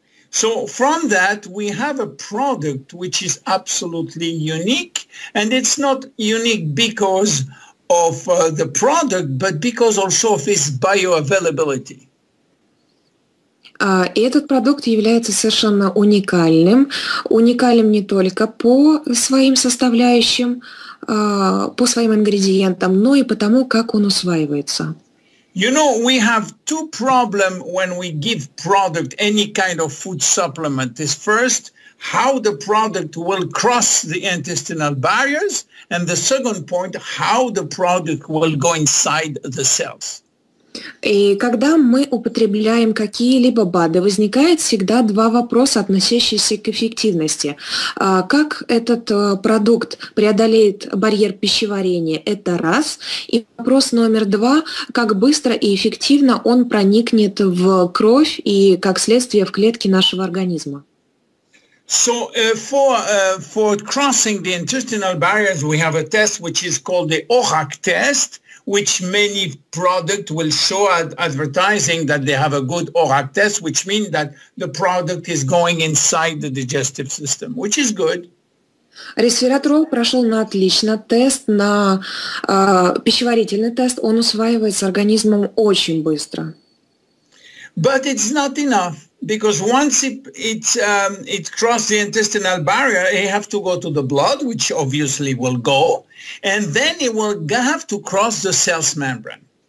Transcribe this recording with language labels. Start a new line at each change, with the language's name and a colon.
English: So from that we have a product which is absolutely unique, and it's not unique because of the product, but because also of its bioavailability.
Russian: И этот продукт является совершенно уникальным не только по своим составляющим, по своим ингредиентам, но и потому, как он усваивается.
English: You know, we have two problems when we give product any kind of food supplement. Is first, how the product will cross the intestinal barriers, and the second point, how the product will go inside the cells.
Russian: И когда мы употребляем какие-либо БАДы, возникает всегда два вопроса, относящиеся к эффективности. Как этот продукт преодолеет барьер пищеварения, это раз. И вопрос номер два, как быстро и эффективно он проникнет в кровь и, как следствие, в клетки нашего организма.
English: So for crossing the intestinal barriers, we have a test which is called the ORAC test, which many products will show advertising that they have a good ORAC test, which means that the product is going inside the digestive system, which is good.
Russian: Ресвератрол прошел на отлично тест, на пищеварительный тест, он усваивается организмом очень быстро.
English: But it's not enough, because once it crossed the intestinal barrier, it have to go to the blood, which obviously will go, and then it will have to cross the cell's membrane.